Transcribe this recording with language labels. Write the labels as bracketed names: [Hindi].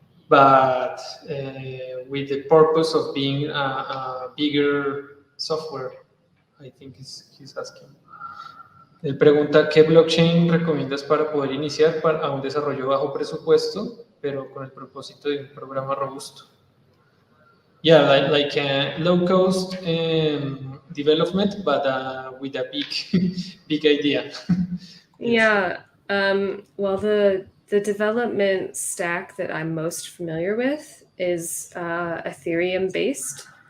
[English] but with the purpose of being a bigger software, I think he's asking. [Spanish] Él pregunta, ¿qué blockchain recomiendas para poder iniciar a un desarrollo bajo presupuesto, pero con el propósito de un programa robusto? [English] Yeah, like low-cost development, but with a big idea. Yeah. Well, the development stack that I'm most familiar with is Ethereum-based.